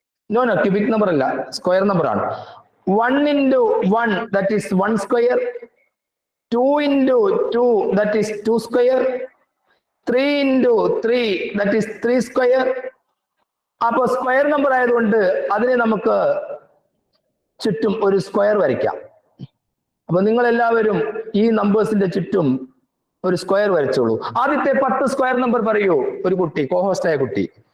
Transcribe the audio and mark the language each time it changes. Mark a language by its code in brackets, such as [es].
[ml] No cubic number അല്ല, square number ആണ്. [en] 1 into 1 that is 1 square, 2 into 2 that is 2 square, 3 into 3 that is 3 square. [ml] അപ്പൊ square number ആയതുകൊണ്ട് അതിനെ നമുക്ക് ചുറ്റും ഒരു സ്ക്വയർ വരയ്ക്കാം. അപ്പൊ നിങ്ങൾ എല്ലാവരും ഈ നമ്പേഴ്സിന്റെ ചുറ്റും ഒരു സ്ക്വയർ വരച്ചോളൂ. ആദ്യത്തെ 10 സ്ക്വയർ നമ്പർ പറയൂ ഒരു കുട്ടി, കോഹോസ്റ്റ് ആയ കുട്ടി.